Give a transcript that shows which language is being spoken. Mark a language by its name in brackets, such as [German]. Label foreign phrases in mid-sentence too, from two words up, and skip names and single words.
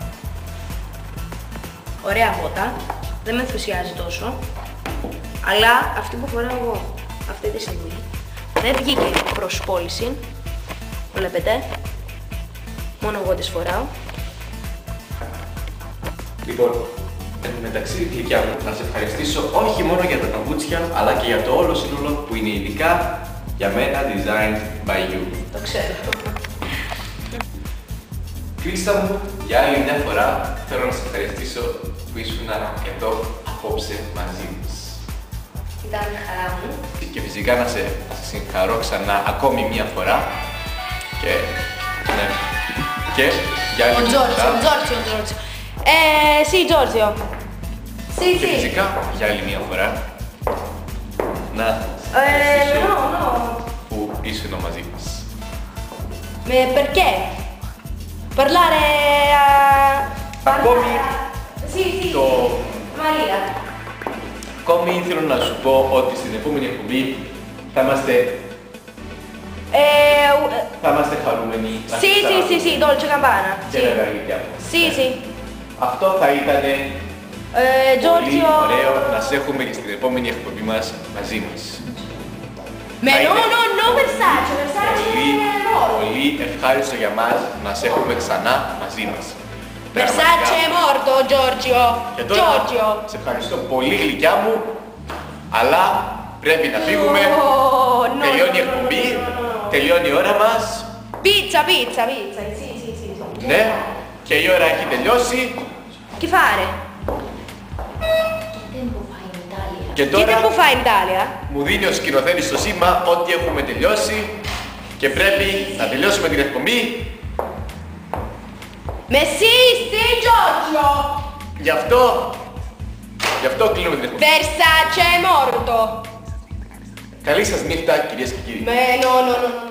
[Greek] Ωραία μπότα, δεν με ενθουσιάζει τόσο, αλλά αυτή που φοράω εγώ αυτή τη στιγμή δεν βγήκε προς πώληση, βλέπετε. Μόνο εγώ τις φοράω. Λοιπόν, μεταξύ γλυκιά μου, να σε ευχαριστήσω όχι μόνο για τα παπούτσια, αλλά και για το όλο σύνολο που είναι ειδικά για μένα [English] designed by you. [Greek] Το ξέρω. Κρίστα μου, για άλλη μια φορά θέλω να σε ευχαριστήσω που ήσουν εδώ απόψε μαζί μας. Ήταν χαρά μου. Και φυσικά να σε συγχαρώ ξανά ακόμη μια φορά. Και, ναι, και για άλλη μια φορά. Ο Τζόρτζιο. [Italian] Sì, Giorgio. Sì, [Greek] Και [Italian] sì. [Greek] φυσικά για άλλη μια φορά να ευχαριστήσω [Italian] No. [Greek] που ήσουν μαζί μας. [Italian] Perché? Parlare [Greek] Ακόμη [Italian] Sì, sì. [Greek] το... [Italian] Maria. [Greek] Ακόμη θέλω να σου πω ότι στην επόμενη εκπομπή θα είμαστε χαρούμενοι να [Italian] Sì, sì, sì, sì, Dolce Gabbana. [Greek] και [Italian] Sì. [Greek] τα γλυκιά μας. [Italian] Sì, sì. [Greek] Αυτό θα ήταν πολύ [Italian] Giorgio. [Greek] ωραίο να σε έχουμε και στην επόμενη εκπομπή μας μαζί μας. Με Θα [Italian] no, [Greek] είναι [Italian] no, Versace, Versace no. [Greek] πολύ ευχάριστο για μας να σε έχουμε ξανά μαζί μας. [Italian] Versace è morto, Giorgio. [Greek] Και τώρα [Italian] Giorgio. [Greek] σε ευχαριστώ πολύ γλυκιά μου, αλλά πρέπει να φύγουμε. [Italian] No, [Greek] Τελειώνει η εκπομπή, τελειώνει η ώρα μας. [Italian] Pizza, sì, sì. [Greek] Ναι, και η ώρα έχει τελειώσει. [Italian] Che fare? [Greek] Και [Italian] Che [Greek] τώρα [Italian] tempo fa in Italia? [Greek] μου δίνει ο σκηνοθέτης το σήμα ότι έχουμε τελειώσει και πρέπει να τελειώσουμε την εκπομπή. [Italian] Sì, Giorgio. [Greek] Γι' αυτό κλείνουμε την εκπομπή. [Italian] Versace è morto. [Greek] Καλή σας νύχτα κυρίες και κύριοι. [Italian] No.